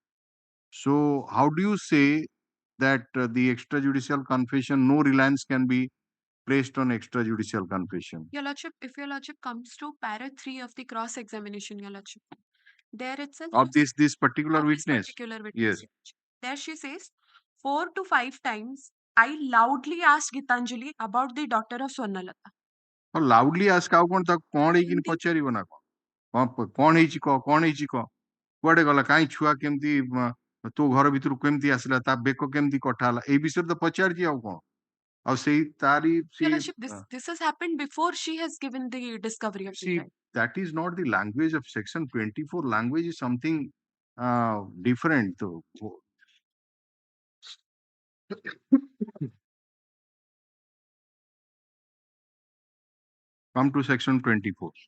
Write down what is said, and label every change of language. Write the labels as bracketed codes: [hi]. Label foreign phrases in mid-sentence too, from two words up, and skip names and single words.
[en] So how do you say that the extrajudicial confession, no reliance can be placed on extrajudicial confession? Your Lordship, if Your Lordship comes to para 3 of the cross examination, Your Lordship, there itself Of this particular of this witness? particular witness, Yes. Your Lordship. There she says 4 to 5 times I loudly asked Gitanjali about the daughter of Swarnalata. loudly ask [or] ଆଉ କଣ ତାକୁ କଣ ହେଇକିନି ପଚାରିବ ନା କଣ ହେଇଛି କହ କଣ ହେଇଛି କହ କୁଆଡେ ଗଲା କାହିଁ ଛୁଆ କେମିତି ତୋ ଘର ଭିତରୁ କେମିତି ଆସିଲା ତା ବେକ କେମିତି କଟା ହେଲା ଏଇ ବିଷୟରେ ତ ପଚାରିଛି ଆଉ କଣ ଆଉ ସେଇ ତାରି [en] Your Lordship, this has happened before she has given the discovery of the see child. that is not the language of section 24. Language is something different though. Come to section 24.